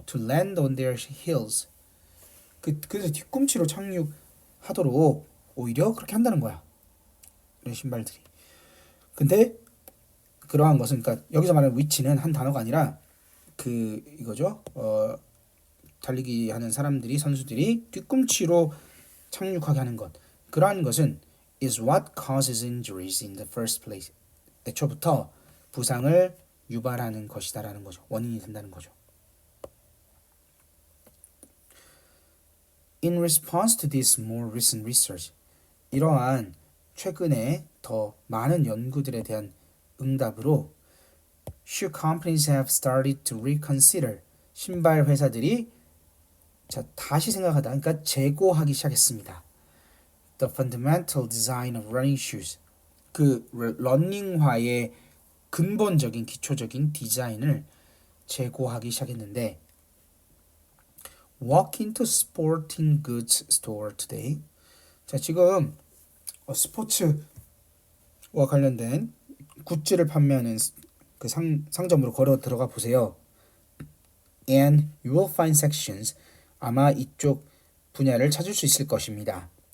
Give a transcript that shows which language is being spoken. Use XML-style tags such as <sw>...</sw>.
<en>to land on their heels,</en> <ko>그래서 뒤꿈치로 착륙하도록 오히려 그렇게 한다는 거야. 이런 신발들이. 근데 그러한 것은, 그러니까 여기서 말하는 위치는 한 단어가 아니라 이거죠. 달리기 하는 사람들이, 선수들이 뒤꿈치로 착륙하게 하는 것. 그러한 것은</ko> <en>is what causes injuries in the first place.</en> <ko>애초부터 부상을 유발하는 것이다라는 거죠. 원인이 된다는 거죠.</ko> <en>In response to this more recent research,</en> <ko>이러한 최근에 더 많은 연구들에 대한 응답으로</ko> <en>shoe companies have started to reconsider,</en> <ko>신발 회사들이 다시 생각하다, 그러니까 재고하기 시작했습니다.</ko> <en>The fundamental design of running shoes,</en> <ko>러닝화의 근본적인 기초적인 디자인을 재고하기 시작했는데</ko> <en>Walk into sporting goods store today.</en> <ko>지금 스포츠와 관련된 굿즈를 판매하는 그 상점으로 걸어 들어가 보세요.</ko> <en>And you will find sections,</en> <ko>아마 이쪽 분야를 찾을 수 있을 것입니다.</ko>